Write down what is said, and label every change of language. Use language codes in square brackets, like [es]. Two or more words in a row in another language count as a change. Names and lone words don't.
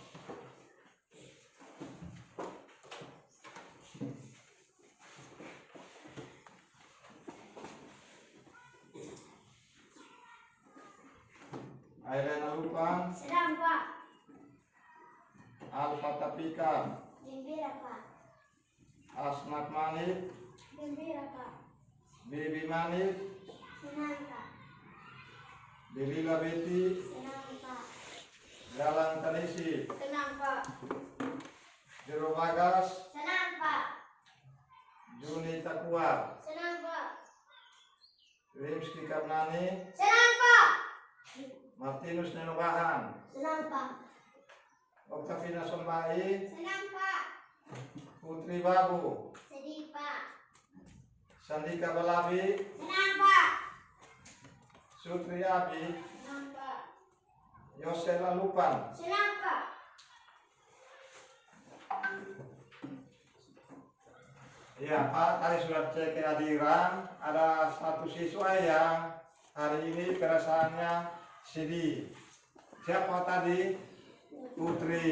[id] Ailena Lupang, Sedang, Pak. Al-Fatapika, Gembira, Pak. Asmat Manit, Gembira, Pak. Bibi Manit, Senang, Pak. Delila Beti, Senang, Pak. Galang Tanisi, Senang, Pak. Jero Bagas, Senang, Pak. Juni Takuar, Senang, Pak. Rimski Karnani, Senang, Pak. Martinus Nenobahan, Senang, Pak. Oktavina Sombai, Senang, Pak. Putri Babu, Sedih, Pak. Sandika Balabi, Senang, Pak. Sutri Abi, Senang, Pak. Yosela Lupan. Senang, Pak. Ya Pak, tadi sudah cek kehadiran. Ada satu siswa yang hari ini perasaannya sedih. Siapa tadi? Putri.